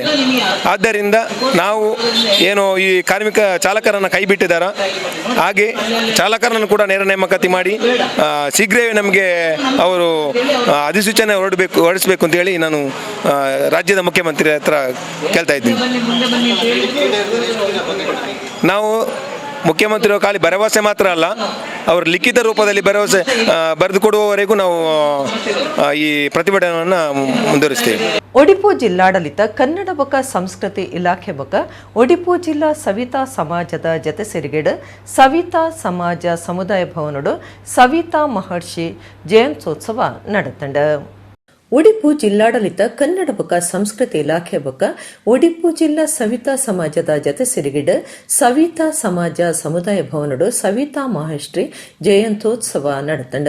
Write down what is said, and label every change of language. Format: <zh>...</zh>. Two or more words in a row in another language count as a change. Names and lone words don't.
<kn>ಆದ್ದರಿಂದ ನಾವು ಏನು ಈ ಚಾಲಕರನ್ನು ಕೈ ಬಿಟ್ಟಿದ್ದಾರೋ ಹಾಗೆ ಚಾಲಕರನ್ನು ಕೂಡ ನೇರ ನೇಮಕಾತಿ ಮಾಡಿ ಶೀಘ್ರವೇ ನಮಗೆ ಅವರು ಅಧಿಸೂಚನೆ ಹೊರಡಿಸಬೇಕು ಅಂತ ಹೇಳಿ ನಾನು ರಾಜ್ಯದ ಮುಖ್ಯಮಂತ್ರಿ ಹತ್ರ ಕೇಳ್ತಾ ಇದ್ದೀನಿ. ನಾವು ಮುಖ್ಯಮಂತ್ರಿಗಳು ಖಾಲಿ ಭರವಸೆ ಮಾತ್ರ ಅಲ್ಲ, ಅವರು ಲಿಖಿತ ರೂಪದಲ್ಲಿ ಭರವಸೆ ಬರೆದು ಕೊಡುವವರೆಗೂ ನಾವು ಈ ಪ್ರತಿಭಟನೆಯನ್ನು ಮುಂದುವರಿಸ್ತೇವೆ.</kn> <tcy>ಒಡಿಪು ಜಿಲ್ಲಾಡಳಿತ ಕನ್ನಡ ಬೊಕ್ಕ ಸಂಸ್ಕೃತಿ ಇಲಾಖೆ ಬೊಕ್ಕ ಒಡಿಪು ಜಿಲ್ಲಾ ಸವಿತಾ ಸಮಾಜದ ಜತೆ ಸೇರಿಗೆಡು ಸವಿತಾ ಸಮಾಜ ಸಮುದಾಯ ಭವನಡು ಸವಿತಾ ಮಹರ್ಷಿ ಜಯಂತ್ಯೋತ್ಸವ ನಡೆತಂಡ. ಒಡಿಪು ಜಿಲ್ಲಾಡಳಿತ ಕನ್ನಡ ಬೊಕ್ಕ ಸಂಸ್ಕೃತಿ ಇಲಾಖೆ ಬೊಕ್ಕ ಒಡಿಪು ಜಿಲ್ಲಾ ಸವಿತಾ ಸಮಾಜದ ಜತೆ ಸಿರಿಗಿಡ ಸವಿತಾ ಸಮಾಜ ಸಮುದಾಯ ಭವನಡು ಸವಿತಾ ಮಹರ್ಷಿ ಜಯಂತ್ಯೋತ್ಸವ ನಡೆತಂಡ.</tcy>